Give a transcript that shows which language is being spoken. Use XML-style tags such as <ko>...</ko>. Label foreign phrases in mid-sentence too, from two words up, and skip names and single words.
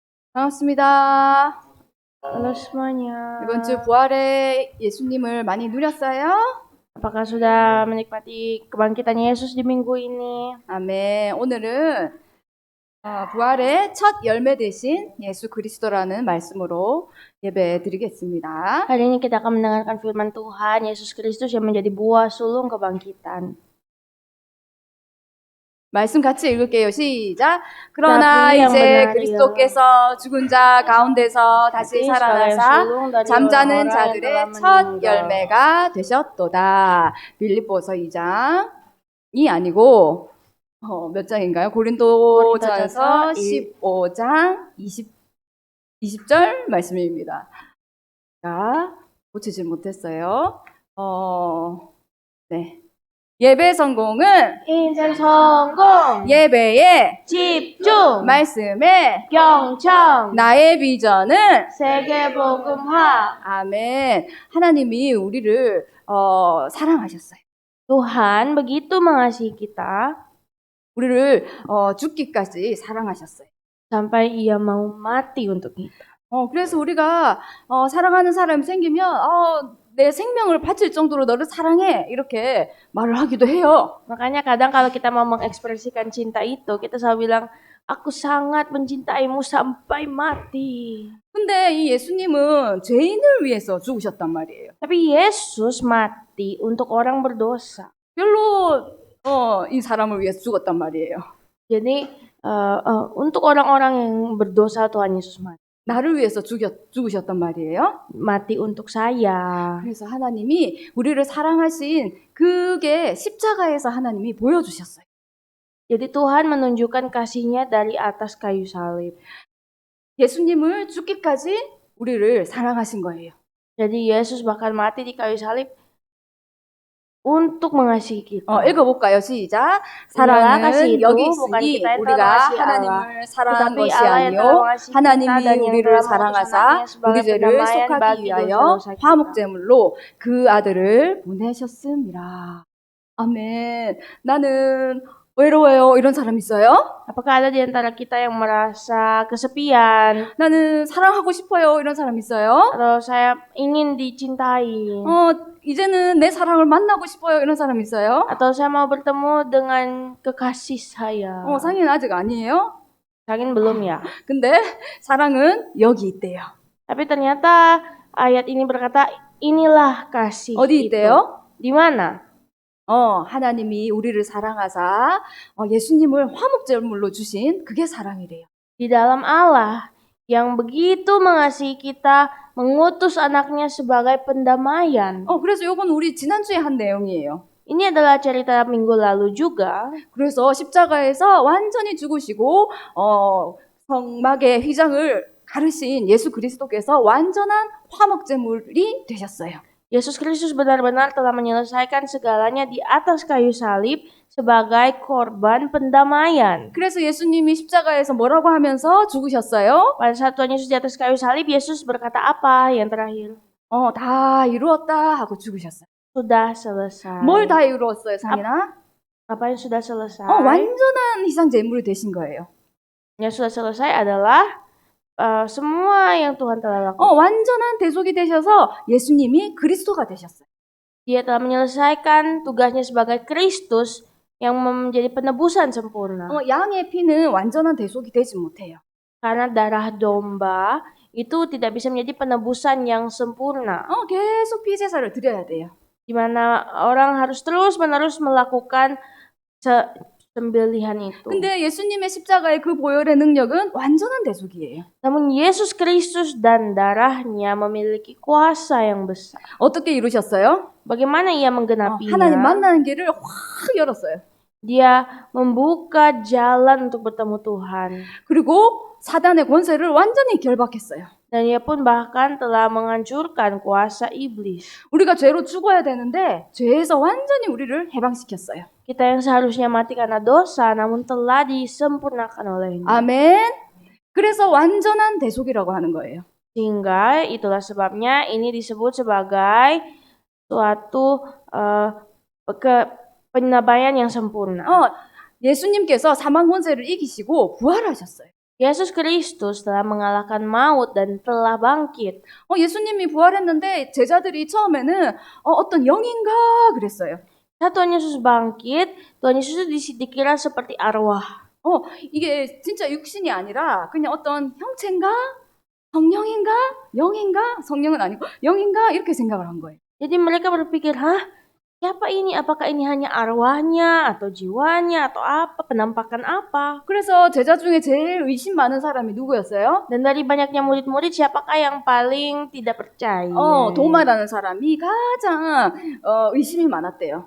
<ko>반갑습니다.</ko> <id>Halo semuanya.</id> <ko>이번 주 부활의 예수님을 많이 누렸어요?</ko> <id>Apakah sudah menikmati kebangkitan Yesus di minggu ini?</id> <ko>아멘. 오늘은 부활의 첫 열매 되신 예수 그리스도라는 말씀으로 예배 드리겠습니다. Hari ini kita akan mendengarkan firman Tuhan, Yesus Kristus yang menjadi buah sulung kebangkitan. 말씀 같이 읽을게요. 시작. 그러나</ko> <id>Tapi yang</id> <ko>이제</ko> <id>benar</id> <ko>그리스도께서 죽은 자 가운데서 다시</ko> <id>Tapi sebagai</id> <ko>살아나사</ko> <id>sulung dari</id> <ko>잠자는</ko> <id>orang-orang yang</id> <ko>자들의</ko> <id>telah</id> <ko>첫</ko> <id>meninggal.</id> <ko>열매가 되셨도다. 빌립보서 2장이 아니고 몇 장인가요? 고린도전서 15장 20절 말씀입니다. 자, 고치질 못했어요. 네. 예배 성공은 인생 성공, 예배에 집중, 말씀에 경청, 나의 비전은 세계 복음화. 아멘. 하나님이 우리를 사랑하셨어요.</ko> <id>Tuhan begitu mengasihi kita</id> <ko>우리를 죽기까지 사랑하셨어요.</ko> <id>sampai Ia mau mati untuk kita.</id> <ko>그래서 우리가 사랑하는 사람이 생기면 내 생명을 바칠 정도로 너를 사랑해 이렇게 말을 하기도 해요.</ko> <id>Makanya kadang kalau kita mau mengekspresikan cinta itu, kita selalu bilang, aku sangat mencintaimu sampai mati.</id> <ko>근데 이 예수님은 죄인을 위해서 죽으셨단 말이에요.</ko> <id>Tapi Yesus mati untuk orang berdosa.</id> <ko>별로 이 사람을 위해서 죽었단 말이에요.</ko> <id>Jadi untuk orang-orang yang berdosa Tuhan Yesus mati.</id> <ko>나를 위해서 죽으셨단 말이에요.</ko> <id>Mati untuk saya.</id> <ko>그래서 하나님이 우리를 사랑하신 그게 십자가에서 하나님이 보여주셨어요.</ko> <id>Jadi Tuhan menunjukkan kasih-Nya dari atas kayu salib.</id> <ko>예수님을 죽기까지 우리를 사랑하신 거예요.</ko> <id>Jadi Yesus bahkan mati di kayu salib untuk mengasihi kita.</id> <ko>읽어볼까요? 시작.</ko> <id>Inilah</id> <ko>사랑은</ko> <id>kasih itu</id> <ko>여기</ko> <id>bukan</id> <ko>있으니</ko> <id>kita yang telah</id> <ko>우리가</ko> <id>mengasihi Allah,</id> <ko>하나님을 사랑한</ko> <id>tetapi</id> <ko>것이</ko> <id>Allah yang</id> <ko>아니요</ko> <id>telah mengasihi kita</id> <ko>하나님이</ko> <id>dan yang</id> <ko>우리를</ko> <id>telah mengutus</id> <ko>사랑하사</ko> <id>anaknya</id> <ko>우리</ko> <id>sebagai</id> <ko>죄를</ko> <id>pendamaian</id> <ko>속하기</ko> <id>bagi</id> <ko>위하여</ko> <id>dosa-dosa kita.</id> <ko>화목제물로 그 아들을 보내셨습니다. 아멘. 나는 외로워요. 이런 사람 있어요?</ko> <id>Apakah ada di antara kita yang merasa kesepian?</id> <ko>나는 사랑하고 싶어요. 이런 사람 있어요?</ko> <id>Atau saya ingin dicintai?</id> <ko>이제는 내 사랑을 만나고 싶어요. 이런 사람 있어요?</ko> <id>Atau saya mau bertemu dengan kekasih saya?</id> <ko>상인 아직 아니에요?</ko> <id>Mungkin belum ya.</id> <ko>근데 사랑은 여기 있대요.</ko> <id>Tapi ternyata ayat ini berkata, inilah kasih</id> <ko>어디</ko> <id>itu.</id> <ko>있대요?</ko> <id>Di mana?</id> <ko>하나님이 우리를 사랑하사 예수님을 화목제물로 주신 그게 사랑이래요.</ko> <id>Di dalam Allah yang begitu mengasihi kita, mengutus anaknya sebagai pendamaian.</id> <ko>그래서 이건 우리 지난주에 한 내용이에요.</ko> <id>Ini adalah cerita minggu lalu juga.</id> <ko>그래서 십자가에서 완전히 죽으시고 성막의 휘장을 가르신 예수 그리스도께서 완전한 화목제물이 되셨어요.</ko> <id>Yesus Kristus benar-benar telah menyelesaikan segalanya di atas kayu salib sebagai korban pendamaian.</id> <ko>그래서 예수님이 십자가에서 뭐라고 하면서 죽으셨어요?</ko> <id>Pada saat Tuhan Yesus di atas kayu salib, Yesus berkata apa yang terakhir?</id> <ko>다 이루었다 하고 죽으셨어요.</ko> <id>Sudah selesai.</id> <ko>뭘 다 이루었어요, 상인아?</ko> <id>Apa yang sudah selesai?</id> <ko>완전한 희생 제물이 되신 거예요.</ko> <id>Yang sudah selesai adalah semua yang Tuhan telah lakukan.</id> <ko>완전한 대속이 되셔서 예수님이 그리스도가 되셨어요.</ko> <id>Dia telah menyelesaikan tugasnya sebagai Kristus yang menjadi penebusan sempurna.</id> <ko>양의 피는 완전한 대속이 되지 못해요.</ko> <id>Karena darah domba itu tidak bisa menjadi penebusan yang sempurna.</id> <ko>계속 피 제사를 드려야 돼요.</ko> <id>Di mana orang harus terus-menerus melakukan sembelihan itu.</id> <ko>근데 예수님의 십자가의 그 보혈의 능력은 완전한 대속이에요.</ko> <id>Namun Yesus Kristus dan darahnya memiliki kuasa yang besar.</id> <ko>어떻게 이루셨어요?</ko> <id>Bagaimana ia menggenapinya?</id> <ko>하나님 만나는 길을 확 열었어요.</ko> <id>Dia membuka jalan untuk bertemu Tuhan.</id> <ko>그리고 사단의 권세를 완전히 결박했어요.</ko> <id>Dan ia pun bahkan telah menghancurkan kuasa iblis.</id> <ko>우리가 죄로 죽어야 되는데 죄에서 완전히 우리를 해방시켰어요.</ko> <id>Kita yang seharusnya mati karena dosa namun telah disempurnakan olehnya.</id> <ko>아멘. 그래서 완전한 대속이라고 하는 거예요.</ko> <id>Sehingga itulah sebabnya ini disebut sebagai suatu pendamaian yang sempurna.</id> <ko>예수님께서 사망 권세를 이기시고 부활하셨어요.</ko> <id>Yesus Kristus telah mengalahkan maut dan telah bangkit.</id> <ko>예수님이 부활했는데 제자들이 처음에는 어떤 영인가 그랬어요.</ko> <id>Saat Tuhan Yesus bangkit, Tuhan Yesus itu dikira seperti arwah.</id> <ko>이게 진짜 육신이 아니라 그냥 어떤 형체인가? 성령인가? 영인가? 성령은 아니고 영인가? 이렇게 생각을 한 거예요.</ko> <id>Jadi mereka berpikir, siapa ini? Apakah ini hanya arwahnya atau jiwanya atau apa? Penampakan apa?</id> <ko>그래서 제자 중에 제일 의심 많은 사람이 누구였어요?</ko> <id>Dan dari banyaknya murid-murid, siapakah yang paling tidak percaya?</id> <ko>도마라는 사람이 가장 의심이 많았대요.</ko>